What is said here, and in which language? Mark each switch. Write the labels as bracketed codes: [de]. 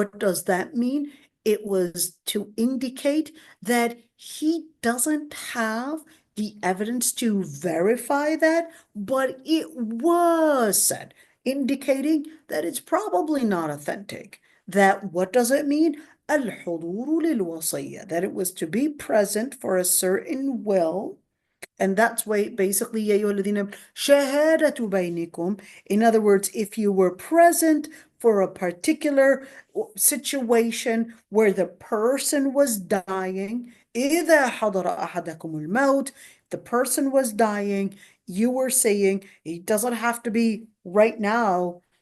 [en] What does that mean? It was to indicate that he doesn't have the evidence to verify that, but it was said, indicating that it's probably not authentic. That what does it mean? [ar] الحضور للوصية, [en] that it was to be present for a certain will. And that's why basically [ar] يا أيها الذين آمنوا شهادة بينكم. [en] In other words, if you were present for a particular situation where the person was dying, [ar] إذا حضر أحدكم الموت, [en] the person was dying, you were saying it doesn't have to be right now,